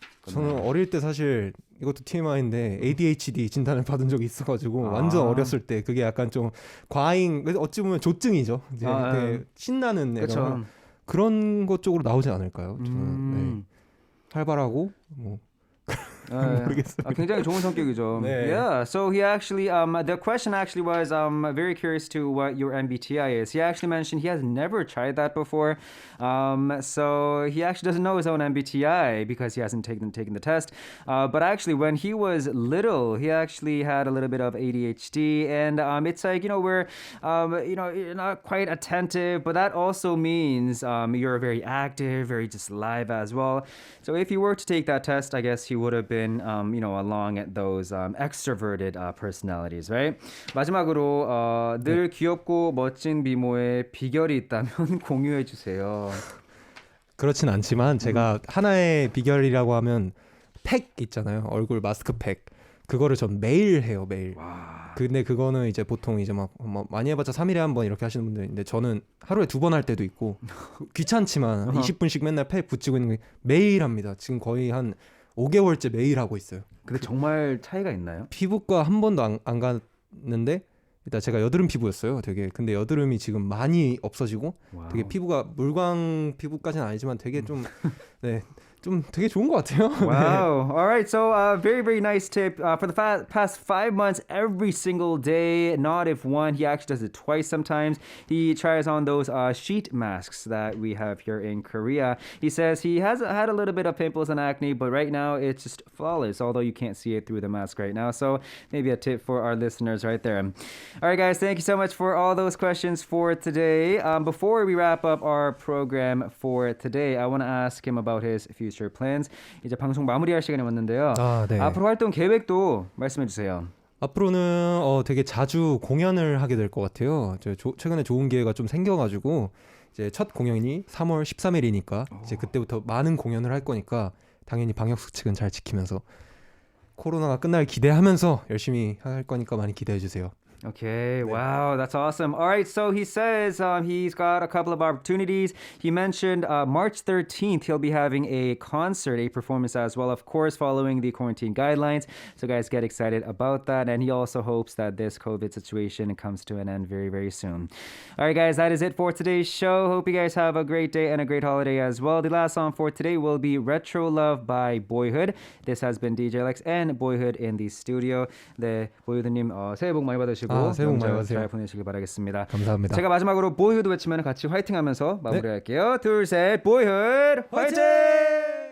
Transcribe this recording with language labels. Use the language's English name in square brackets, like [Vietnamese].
[Korean] 저는 어릴 때 사실 이것도 TMI인데 ADHD 진단을 받은 적이 있어가지고 완전 어렸을 때 그게 약간 좀 과잉, 어찌 보면 조증이죠. 이제 되게 신나는 애가 그런 것 쪽으로 나오지 않을까요? 저는 활발하고 뭐 모르겠어요. 굉장히 좋은 성격이죠. 네. [English] Yeah. So he actually, the question actually was, very curious to what your MBTI is. He actually mentioned he has never tried that before. So he actually doesn't know his own MBTI because he hasn't taken the test. But actually, when he was little, he actually had a little bit of ADHD, and it's like we're, you're not quite attentive, but that also means you're very active, very just live as well. So if you were to take that test, I guess he would have been, along at those extroverted personalities, right? [Korean] 마지막으로 늘 귀엽고 멋진 미모의 비결이 있다면 공유해 주세요. 그렇진 않지만 제가 하나의 비결이라고 하면 팩 있잖아요. 얼굴 마스크 팩. 그거를 전 매일 해요, 매일. 와. 근데 그거는 이제 보통 이제 막 많이 해봤자 3일에 한 번 이렇게 하시는 분들인데 저는 하루에 2번 할 때도 있고 귀찮지만 20분씩 맨날 팩 붙이고 있는 게 매일 합니다. 지금 거의 한 5개월째 매일 하고 있어요. 근데 정말 차이가 있나요? 피부과 한 번도 안 갔는데 일단 제가 여드름 피부였어요. 되게 근데 여드름이 지금 많이 없어지고 와우. 되게 피부가 물광 피부까지는 아니지만 되게 좀 네. 좀 되게 좋은 것 같아요. [English] Wow. All right. So, very, very nice tip. For the past 5 months, every single day, not if one, he actually does it twice sometimes. He tries on those sheet masks that we have here in Korea. He says he has had a little bit of pimples and acne, but right now it's just flawless, although you can't see it through the mask right now. So, maybe a tip for our listeners right there. All right, guys. Thank you so much for all those questions for today. Before we wrap up our program for today, I want to ask him about his future plans. [Korean] 이제 방송 마무리할 시간이 왔는데요. 네. 앞으로 활동 계획도 말씀해 주세요. 앞으로는 되게 자주 공연을 하게 될 것 같아요. 최근에 좋은 기회가 좀 생겨가지고 이제 첫 공연이 3월 13일이니까 이제 그때부터 많은 공연을 할 거니까 당연히 방역 수칙은 잘 지키면서 코로나가 끝날 기대하면서 열심히 할 거니까 많이 기대해 주세요. [English] Okay, wow, that's awesome. All right, so he says he's got a couple of opportunities. He mentioned March 13th, he'll be having a concert, a performance as well, of course, following the quarantine guidelines. So guys, get excited about that. And he also hopes that this COVID situation comes to an end very, very soon. All right, guys, that is it for today's show. Hope you guys have a great day and a great holiday as well. The last song for today will be Retro Love by BOYHOOD. This has been DJ Lex and BOYHOOD in the studio. [Korean] 네, 보이후드님 새해 복 많이 받으시고 새해 복 많이 받으세요. 잘 보내시길 바라겠습니다. 감사합니다. 제가 마지막으로 보이후드 외치면 같이 화이팅 하면서 마무리할게요. 둘, 셋, 보이후드 화이팅!